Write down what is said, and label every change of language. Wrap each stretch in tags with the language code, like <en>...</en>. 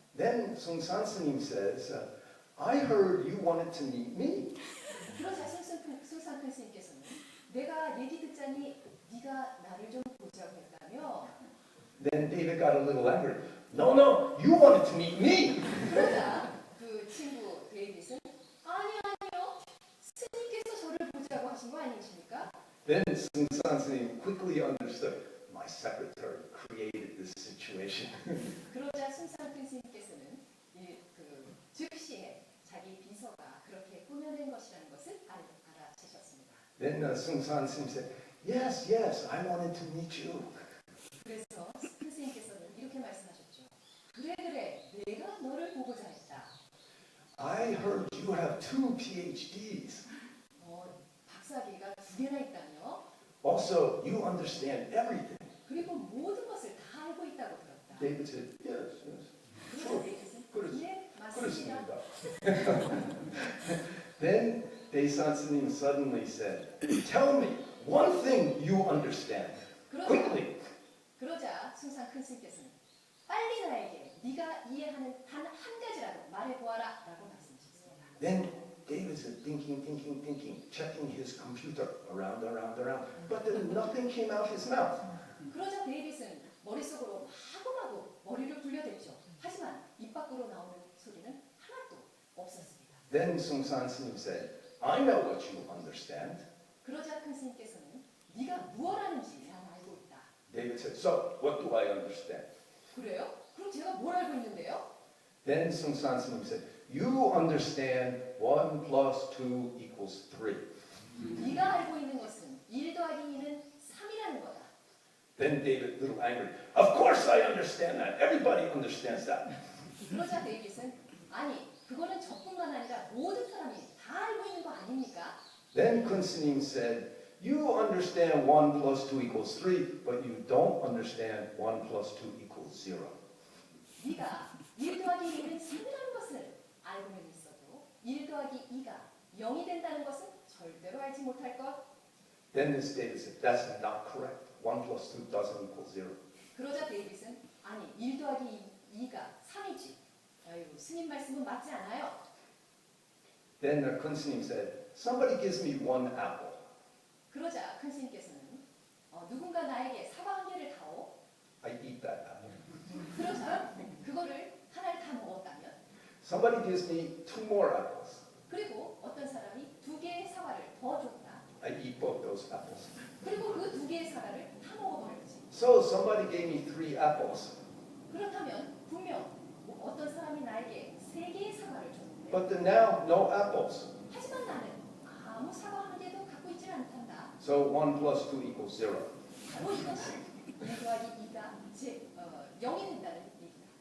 <en>Then Sun San S님 says, I heard you wanted to meet me.</en> <ko>그러자 숭상 큰 스님께서는 내가 얘기 듣자니 네가 나를 좀 보자고 했다며.</ko> <en>Then David got a little angry. No, you wanted to meet me.</en> <ko>그러자 그 친구 데이빗은 아니요. 스님께서 저를 보자고 하신 거 아니십니까?</ko> <en>Then Sun San S님 quickly understood. My secretary created this situation.</en> <ko>그러자 숭상 큰 스님께서는 즉시에 자기 비서가 그렇게 꾸며낸 것이라는 것을 알아채셨습니다.</ko> <en>Then Sun San S님 said, yes, I wanted to meet you.</en> <ko>그래서 큰 스님께서는 이렇게 말씀하셨죠. 그래, 내가 너를 보고자 했다.</ko> <en>I heard you have 2 PhDs.</en> <ko>박사학위가 2개나 있다며.</ko> <en>Also, you understand everything.</en> <ko>그리고 모든 것을 다 알고 있다고 들었다.</ko> <en>David said, yes.</en> <ko>그래서 데이빗은 예, 맞습니다.</ko> <en>Then Daesan S님 suddenly said, tell me one thing you understand. Quickly.</en> <ko>그러자 숭상 큰 스님께서는 빨리 나에게 네가 이해하는 단 한 가지라도 말해보아라 라고 말씀하셨습니다.</ko> <en>Then David said, thinking, checking his computer around. But then nothing came out his mouth.</en> <ko>그러자 데이빗은 머릿속으로 마구마구 머리를 굴려댔죠. 하지만 입 밖으로 나오는 소리는 하나도 없었습니다.</ko> <en>Then Sung San S님 said, I know what you understand.</en> <ko>그러자 큰 스님께서는 네가 무엇 하는지 난 알고 있다.</ko> <en>David said, so what do I understand?</en> <ko>그래요? 그럼 제가 뭘 알고 있는데요?</ko> <en>Then Sung San S님 said, you understand 1 plus 2 equals 3.</en> <ko>네가 알고 있는 것은 1 더하기 2는 3이라는 거다.</ko> <en>Then David, a little angry, of course I understand that. Everybody understands that.</en> <ko>그러자 데이빗은 아니 그거는 저뿐만 아니라 모든 사람이 다 알고 있는 거 아닙니까?</ko> <en>Then Kun S님 said, you understand 1 plus 2 equals 3, but you don't understand 1 plus 2 equals 0.</en> <ko>네가 1 더하기 2는 3이라는 것을 알고는 있어도 1 더하기 2가 0이 된다는 것은 절대로 알지 못할 것.</ko> <en>Then this David said, that's not correct. 1 plus 2 doesn't equal 0.</en> <ko>그러자 데이빗은 아니 1 더하기 2가 3이지. 아유 스님 말씀은 맞지 않아요.</ko> <en>Then Kun S님 said, somebody gives me 1 apple.</en> <ko>그러자 큰 스님께서는 누군가 나에게 사과 한 개를 다오.</ko> <en>I eat that apple.</en> <ko>그러자 그거를 하나를 다 먹었다면</ko> <en>Somebody gives me 2 more apples.</en> <ko>그리고 어떤 사람이 2개의 사과를 더 줬다.</ko> <en>I eat both those apples.</en> <ko>그리고 그 2개의 사과를 다 먹어버렸지.</ko> <en>So somebody gave me 3 apples.</en> <ko>그렇다면 분명 어떤 사람이 나에게 3개의 사과를 줬는데</ko> <en>But then now, no apples.</en> <ko>하지만 나는 아무 사과 한 개도 갖고 있지 않단다.</ko> <en>So 1 plus 2 equals 0.</en> <ko>바로 이것이 1 더하기 2가 0이 된다는 얘기다.</ko>